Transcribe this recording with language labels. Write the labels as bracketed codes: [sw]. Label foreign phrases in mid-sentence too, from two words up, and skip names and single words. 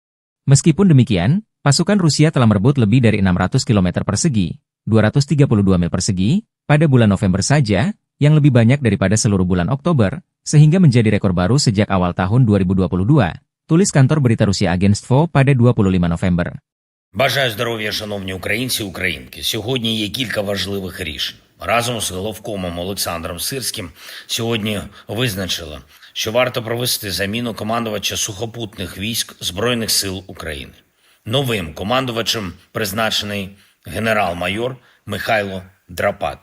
[id] Meskipun demikian, Pasukan Rusia telah merebut lebih dari 600 km persegi, 232 mil persegi, pada bulan November saja, yang lebih banyak daripada seluruh bulan Oktober, sehingga menjadi rekor baru sejak awal tahun 2022, tulis kantor berita Rusia Agentstvo pada 25 November. [uk] Бажаю здоров'я, шановні українці і українки. Сьогодні є кілька важливих рішень. Разом з головкомом Олександром Сирським сьогодні визначили, що варто провести заміну командувача сухопутних військ Збройних сил України. Новим командувачем призначений генерал-майор Михайло Драпат.